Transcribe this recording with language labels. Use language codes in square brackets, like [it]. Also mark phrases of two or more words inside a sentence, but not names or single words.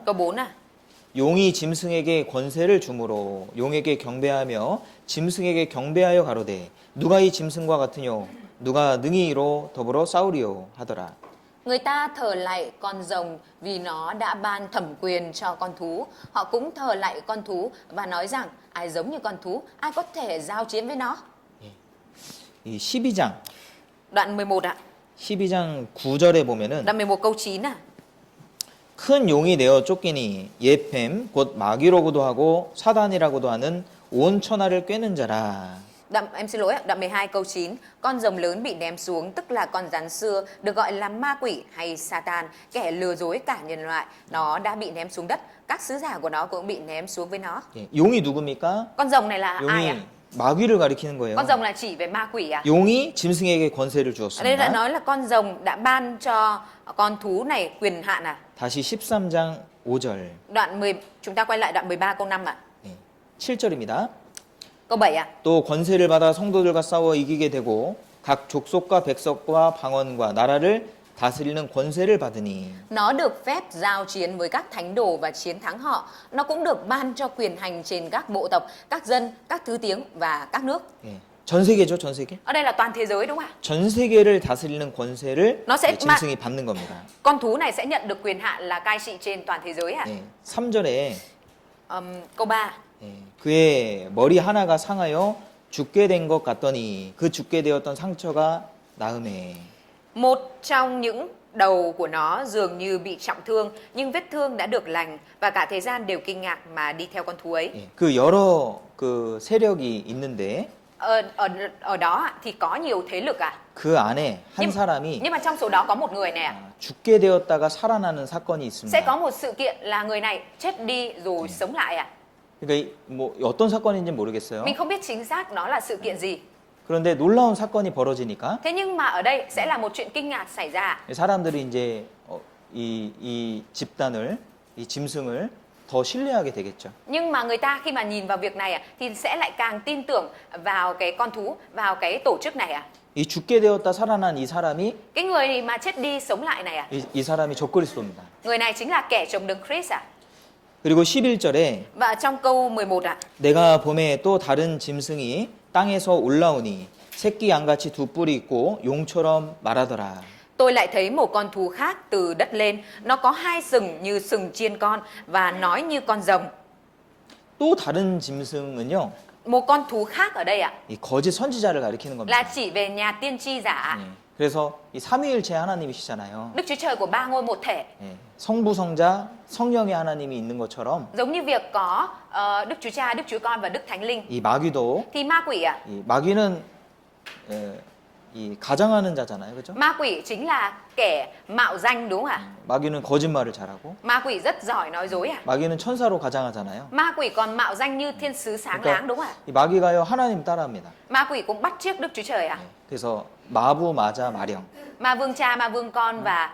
[vi] Câu 4 à? [ko] 용이 짐승에게 권세를 주므로 용에게 경배하며 짐승에게 경배하여 가로되 누가 이 짐승과 같으뇨 누가 능히 이로 더불어 싸우리요 하더라. [vi] Người ta thờ lạy con rồng vì nó đã ban thẩm quyền cho con thú. Họ cũng thờ lạy con thú và nói rằng ai giống như con thú, ai có thể giao chiến với nó. [ko] 이 12장 [vi] Đoạn 11 ạ. [ko] 12장 9절에 보면은 [vi] Đoạn 11 câu 9 à? [ko] 큰 용이 내어 쫓기니 예팸 곧 마귀로고도 하고 사단이라고도 하는 온 천하를 꿰는 자라. [vi] Em xin lỗi ạ, đoạn 12 câu 9. Con rồng lớn bị ném xuống, tức là con rắn xưa, được gọi là ma quỷ hay Satan, kẻ lừa dối cả nhân loại. Nó đã bị ném xuống đất, các sứ giả của nó cũng bị ném xuống với nó. [ko] 예, 용이 누굽니까? [vi] Con rồng này là ai ạ? [ko] 용이 마귀를 가리키는 거예요. [vi] Con rồng là chỉ về ma quỷ à? [ko] 용이 짐승에게 권세를 [vi] Ở đây đã [ko] 주었습니다. [vi] nói là con rồng đã ban cho con thú này quyền hạn à? [ko] 다시 13장 5절. [vi] Chúng ta quay lại đoạn 13 câu 5 ạ. [ko] 7절입니다. [vi] Câu 7 ạ. [ko] 또 권세를 받아 성도들과 싸워 이기게 되고 각 족속과 백성과 방언과 나라를 다스리는 권세를 받으니 [vi] Nó được phép giao chiến với các thánh đồ và chiến thắng họ. Nó cũng được ban cho quyền hành trên các bộ tộc, các dân, các thứ tiếng và các nước. [ko] 예, 전 세계죠, 전 세계. [vi] Ở đây là toàn thế giới đúng không ạ? [ko] 전 세계를 다스리는 권세를 [vi] Nó sẽ [ko] 짐승이 받는 겁니다. [vi] Con thú này sẽ nhận được quyền hạn là cai trị trên toàn thế giới ạ. [ko] 예, 3절에 [vi] Câu 3. [ko] 그의 머리 하나가 상하여 죽게 된 것 같더니 그 죽게 되었던 상처가 나음에 [vi] Một trong những đầu của nó dường như bị trọng thương, nhưng vết thương đã được lành và cả thế gian đều kinh ngạc mà đi theo con thú ấy. [ko] 예, 그 여러 그 세력이 있는데 [vi] Ở đó thì có nhiều thế lực à? [ko] 그 안에 한 [vi] Nhưng, [ko] 사람이 [vi] nhưng mà trong số đó có một người này ạ. [ko] 죽게 되었다가 살아나는 사건이 [vi] Sẽ có [ko] 있습니다. [vi] một sự kiện là người này chết đi rồi sống lại ạ. [ko] 그러니까 뭐 어떤 사건인지 모르겠어요. [vi] Mình không biết chính xác đó là sự kiện gì. [ko] 그런데 놀라운 사건이 벌어지니까 [vi] Thế nhưng mà ở đây sẽ là một chuyện kinh ngạc xảy ra. [ko] 사람들이 이제 이 집단을 이 짐승을 더 신뢰하게 되겠죠. [vi] Nhưng mà người ta khi mà nhìn vào việc này thì sẽ lại càng tin tưởng vào cái con thú, vào cái tổ chức này ạ. [ko] 이 죽게 되었다 살아난 이 사람이 [vi] Cái người mà chết đi sống lại này ạ. [ko] 이 사람이 적그리스도입니다. [vi] Người này chính là kẻ chống đấng Christ ạ. [ko] 그리고 11절에 [vi] Và trong câu 11 ạ. [ko] 내가 봄에 또 다른 짐승이 땅에서 올라오니 새끼 양같이 두 뿔이 있고 용처럼 말하더라. [vi] Tôi lại thấy một con thú khác từ đất lên, nó có hai sừng như sừng chiên con và nói như con rồng. [ko] 또 다른 짐승은요. [vi] Một con thú khác ở đây ạ [ko] 이 거짓 선지자를 가리키는 겁니다. [vi] là chỉ về nhà tiên tri giả. [ko] 그래서 이 삼위일체 하나님이시잖아요. [vi] Đức Chúa Trời của ba ngôi một thể. [ko] 성부, 성자, 성령의 하나님이 있는 것처럼 [vi] Giống như việc có Đức Chúa Cha, Đức Chúa Con và Đức Thánh Linh. [ko] 이 마귀도 [vi] Thì ma quỷ ạ. [ko] 이 마귀는 이 가장하는 자잖아요, 그렇죠? [vi] Ma quỷ chính là kẻ mạo danh đúng không ạ? [ko] 마귀는 거짓말을 잘하고 [vi] Ma quỷ rất giỏi nói dối ạ. [ko] 마귀는 천사로 가장하잖아요. [vi] Ma quỷ còn mạo danh như thiên sứ sáng láng đúng không ạ? [ko] 이 마귀가요 하나님 따라합니다. [vi] Ma quỷ cũng bắt chước Đức Chúa Trời ạ. [ko] 그래서 마부, 마자, 마령. [vi] Ma vương cha, ma vương con và